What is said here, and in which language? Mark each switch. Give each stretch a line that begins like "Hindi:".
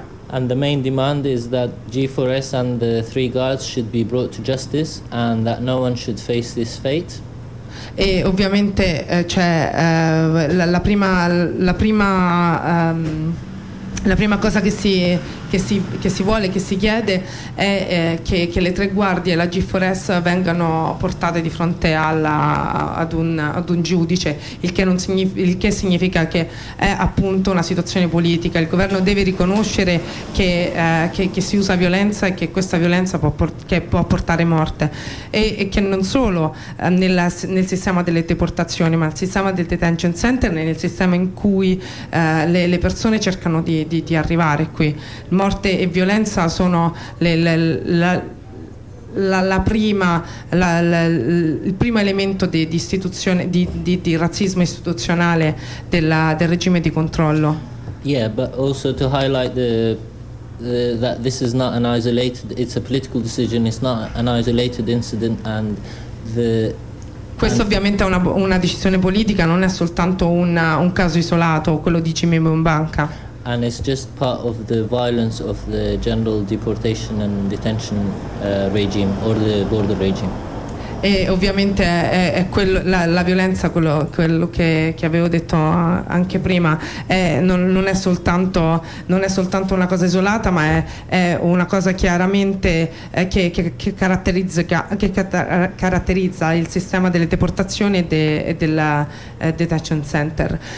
English: And the main demand is that G4S and the three guards should be brought to justice and that no one should face this fate.
Italian: E ovviamente la prima cosa che si chiede è che le tre guardie e la G4S vengano portate di fronte ad un giudice, il che significa che è appunto una situazione politica. Il governo deve riconoscere che si usa violenza e che questa violenza può portare morte, e che non solo nel sistema delle deportazioni, ma nel sistema del detention center, nel sistema in cui le persone cercano di arrivare qui. Morte e violenza sono il primo elemento di istituzione di razzismo istituzionale del regime di controllo.
English: Yeah, but also to highlight that this is not an isolated, it's a political decision, it's not an isolated incident and the.
Italian: Questo ovviamente è una decisione politica, non è soltanto un caso isolato, quello di Jimmy Mubank.
English: And it's just part of the violence of the general deportation and detention regime or the border regime.
Italian: E ovviamente è quello, la violenza, quello che avevo detto anche prima, non è soltanto una cosa isolata, ma è una cosa chiaramente che caratterizza il sistema delle deportazioni e del detention center.